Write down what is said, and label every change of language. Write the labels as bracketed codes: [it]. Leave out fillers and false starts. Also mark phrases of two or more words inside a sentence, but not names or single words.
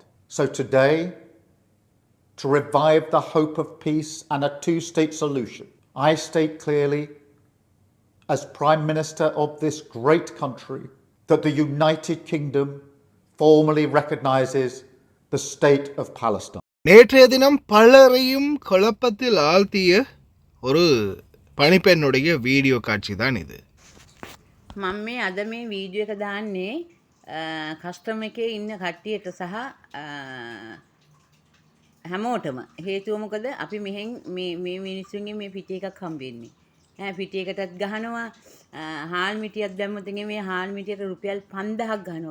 [en] So today, to revive the hope of peace and a two-state solution, I state clearly, as Prime Minister of this great country, that the United Kingdom formally recognises the state of Palestine. [ta] நேற்றைய தினம் பலரையும் குழப்பத்தில் ஆழ்த்திய ஒரு பணிப்பெண்ணுடைய வீடியோ காட்சி தான் இது. [si] මම මේ අද මේ වීඩියෝ එක දාන්නේ කස්ටම් එකේ ඉන්න කට්ටියට සහ හැමෝටම හේතුව මොකද අපි මෙහෙන් මේ මිනිස්සුන්ගේ මේ පිටි එකක් හම්බෙන්නේ. පිටි එකටත් ගහනවා හාල් මිටියක් දැම්මොත් මේ හාල් මිටියට රුපියල් 5000ක් ගහනවා.